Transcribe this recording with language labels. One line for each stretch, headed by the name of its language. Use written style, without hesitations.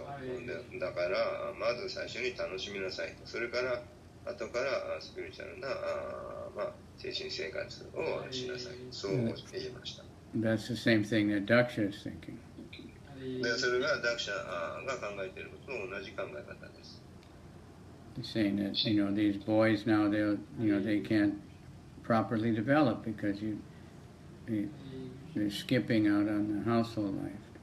Japanese: だから、まず最初に楽しみなさいと。それから、後からスピリチュアルな、精神生活をしなさい。そう言いました。
English: That's the same thing that Daksha is thinking.
Japanese: で、それがダクシャが考えていることと同じ考え方です。
English: He's saying that, these boys now, they can't properly develop because they're skipping out on the household life.